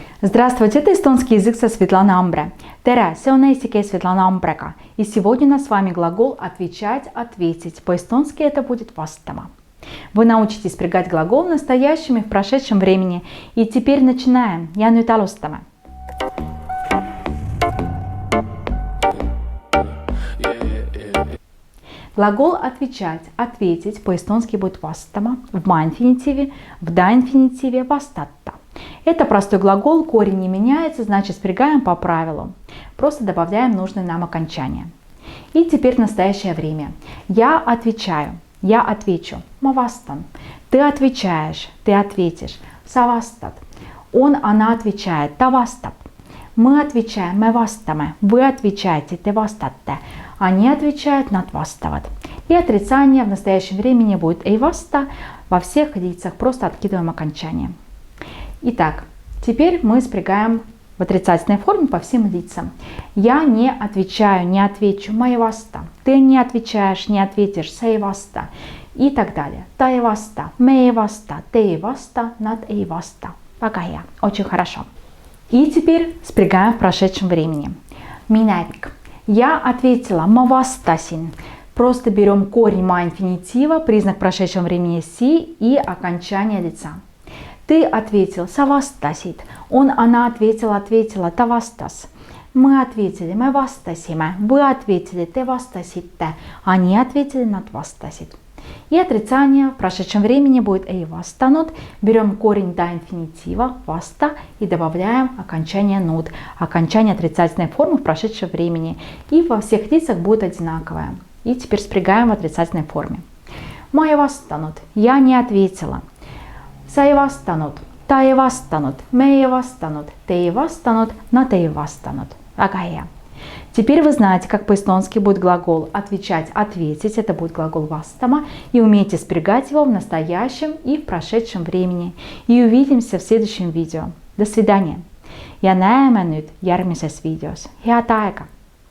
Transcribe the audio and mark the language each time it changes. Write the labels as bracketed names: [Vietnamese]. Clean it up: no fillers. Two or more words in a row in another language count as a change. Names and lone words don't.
[Russian] Здравствуйте, это эстонский язык со Светланой Амбре. [Estonian] Tere, see on eesti keel Svetlana Ambrega. [Russian] И сегодня у нас с вами глагол отвечать, ответить. По-эстонски это будет vastama. Вы научитесь спрягать глагол в настоящем и в прошедшем времени. И теперь начинаем. [Estonian] Ja nüüd alustame. [Russian] Глагол отвечать, ответить по-эстонски будет vastama, в ма-инфинитиве, в да-инфинитиве vastata. Это простой глагол, корень не меняется, значит спрягаем по правилу. Просто добавляем нужное нам окончание. И теперь настоящее время. Я отвечаю, я отвечу. [Estonian] Ma vastan. [Russian] Ты отвечаешь, ты ответишь. [Estonian] Sa vastad. [Russian] Он, она отвечает. [Estonian] Ta vastab. [Russian] Мы отвечаем, [Estonian] me vastame. [Russian] Вы отвечаете, [Estonian] te vastate. [Russian] Они отвечают, [Estonian] nad vastavad. [Russian] И отрицание в настоящем времени будет [Estonian] ei vasta. [Russian] Во всех лицах просто откидываем окончание. Итак, теперь мы спрягаем в отрицательной форме по всем лицам. Я не отвечаю, не отвечу. [Estonian] Ma ei vasta. [Russian] Ты не отвечаешь, не ответишь. [Estonian] Sa ei vasta. [Russian] И так далее. [Estonian] Ta ei vasta. Me ei vasta. Te ei vasta. Nad ei vasta. Väga hea. [Russian] Очень хорошо. И теперь спрягаем в прошедшем времени. Minevik. Я ответила. [Estonian] Ma vastasin. [Russian] Просто берем корень ма-инфинитива, признак прошедшего времени си и окончание лица. Ты ответил, [Estonian] sa vastasid. [Russian] Он, она ответила, [Estonian] ta vastas. [Russian] Мы ответили, [Estonian] me vastasime. [Russian] Вы ответили, [Estonian] te vastasite. [Russian] Они ответили, [Estonian] nad vastasid. [Russian] И отрицание в прошедшем времени будет [Estonian] ei vastanud. [Russian] Берем корень до инфинитива, vasta, и добавляем окончание nud. Окончание отрицательной формы в прошедшем времени. И во всех лицах будет одинаковое. И теперь спрягаем в отрицательной форме. [Estonian] Ma ei vastanud. [Russian] Я не ответила. [Estonian] Sa ei vastanud, ta ei vastanud, me ei vastanud, te ei vastanud, nad ei vastanud. Väga hea. [Russian] Теперь вы знаете, как по-эстонски будет глагол отвечать, ответить. Это будет глагол vastama. И умеете спрягать его в настоящем и в прошедшем времени. И увидимся в следующем видео. До свидания. [Estonian] Ja näeme nüüd järgmises videos. Head aega!